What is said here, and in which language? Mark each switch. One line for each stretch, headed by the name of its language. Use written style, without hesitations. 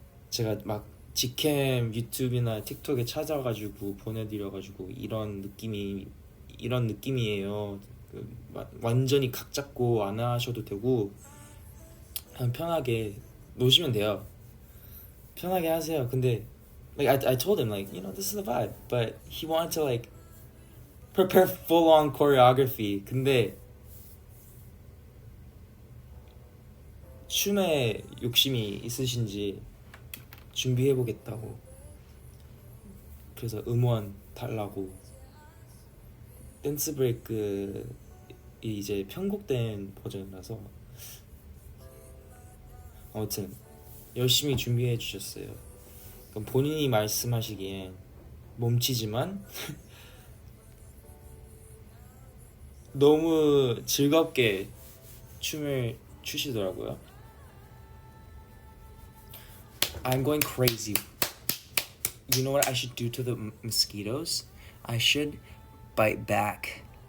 Korean: 제가 막 직캠 유튜브나 틱톡에 찾아가지고 보내드려가지고 이런 느낌이에요. 완전히 각 잡고 안 하셔도 되고 그냥 편하게 노시면 돼요. 편하게 하세요.
English: 근데 like I told him like you know this is the vibe, but he wanted to like prepare full on choreography.
Korean: 근데 춤에 욕심이 있으신지 준비해보겠다고 그래서 음원 달라고 댄스 브레이크 이제 편곡된 버전이라서 아무튼 열심히 준비해 주셨어요. 그럼 본인이 말씀하시기엔 몸치지만 너무 즐겁게 춤을 추시더라고요.
English: I'm going crazy. You know what I should do to the mosquitoes? I should bite back.